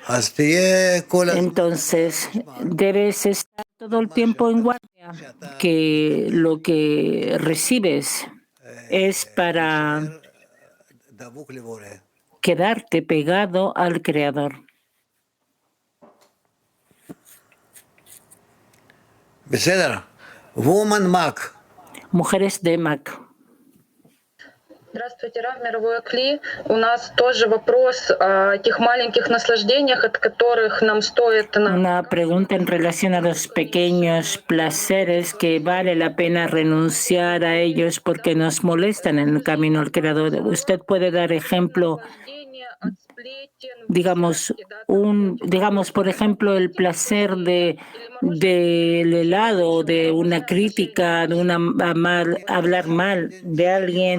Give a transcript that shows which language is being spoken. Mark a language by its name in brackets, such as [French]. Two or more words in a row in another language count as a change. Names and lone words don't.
[Spanish] Entonces, debes estar todo el tiempo en guardia, que lo que recibes es para quedarte pegado al Creador. Mujeres de Mac. [Russian] Здравствуйте, Рав, мировой Кли. У нас тоже вопрос о тех маленьких наслаждениях, от которых нам стоит... [Spanish] Una pregunta en relación a los pequeños placeres que vale la pena renunciar a ellos porque nos molestan en el camino al Creador. ¿Usted puede dar ejemplo? Digamos, por ejemplo, el placer del helado, de una crítica, de hablar mal de alguien.